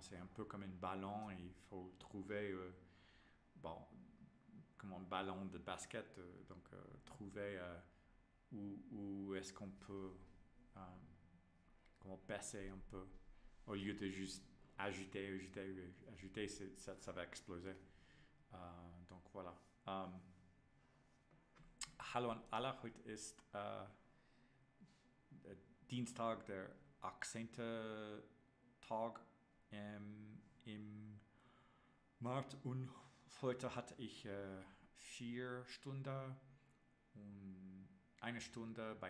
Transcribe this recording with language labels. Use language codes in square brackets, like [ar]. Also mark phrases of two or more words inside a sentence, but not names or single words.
[fr] C'est un peu comme un ballon et il faut trouver, comme un ballon de basket, donc trouver où est-ce qu'on peut baisser un peu au lieu de juste ajouter, ça va exploser. Donc voilà. [de] Hallo an alle, heute ist Dienstag, der 18. Tag im März, und heute hatte ich 4 Stunden und 1 Stunde bei